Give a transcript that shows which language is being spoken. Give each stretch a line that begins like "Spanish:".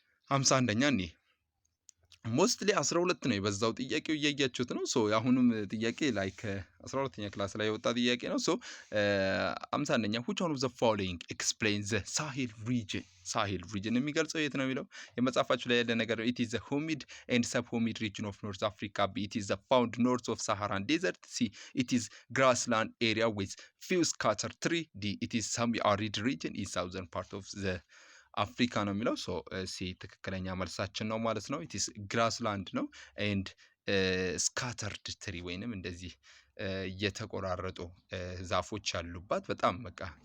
Amharic: 51ኛ እኔ ሞስትሊ 12 ነው የበዛው ጥያቄው እያያችሁት ነው። ሶ አሁንም ጥያቄ ላይክ 12ኛ ክላስ ላይ የወጣ ጥያቄ ነው። ሶ 51ኛ
English: which one of the following explains the Sahel region
Amharic: የሚገልጸው የት ነው የሚለው የመጽሐፋችሁ ላይ ያለ ነገር
English: it is a humid and subhumid region of North Africa. B it is found north of Saharan desert. C it is grassland area with few scattered tree. D it is semi-arid region in southern part of the
Amharic: አፍሪካ ነው የሚለው ሶ ሲ ትክክለኛ መልሳችን ነው ማለት ነው። ኢትስ ግራስላንድ ነው ኤንድ ስካተርድ ትሪ ወይንም እንደዚህ የተቆራረጡ ዛፎች ያሉባት በጣም በቃ